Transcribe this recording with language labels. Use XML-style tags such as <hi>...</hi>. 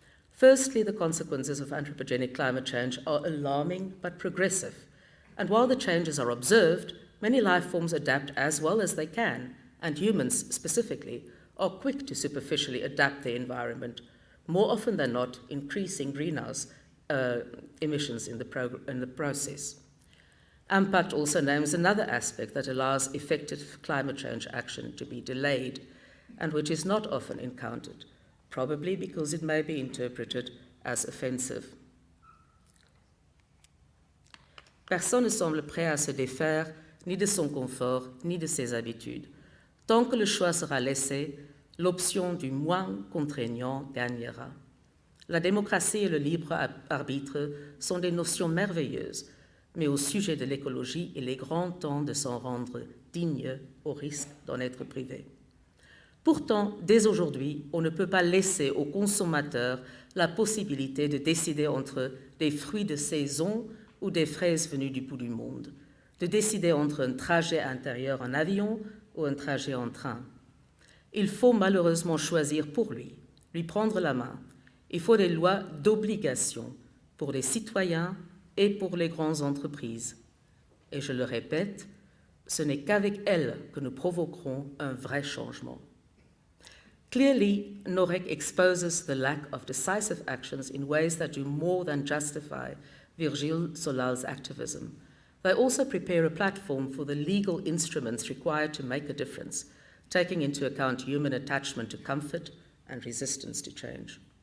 <en>Firstly, the consequences of anthropogenic climate change are alarming but progressive, and while the changes are observed, many life forms adapt as well as they can, and humans specifically are quick to superficially adapt their environment, more often than not increasing greenhouse emissions in the process. Impact also names another aspect that allows effective climate change action to be delayed and which is not often encountered, probably because it may be interpreted as offensive.</en> <fr>Personne ne semble prêt à se défaire ni de son confort, ni de ses habitudes. Tant que le choix sera laissé, l'option du moins contraignant gagnera. La démocratie et le libre arbitre sont des notions merveilleuses, mais au sujet de l'écologie, il est grand temps de s'en rendre digne au risque d'en être privé. Pourtant, dès aujourd'hui, on ne peut pas laisser aux consommateurs la possibilité de décider entre des fruits de saison ou des fraises venues du bout du monde, de décider entre un trajet intérieur en avion ou un trajet en train. Il faut malheureusement choisir pour lui prendre la main. Il faut des lois d'obligation pour les citoyens et pour les grandes entreprises. Et je le répète, ce n'est qu'avec elles que nous provoquerons un vrai changement.</fr> <en>Clearly, NOREC exposes the lack of decisive actions in ways that do more than justify Virgile Solal's activism. They also prepare a platform for the legal instruments required to make a difference, taking into account human attachment to comfort and resistance to change.</en>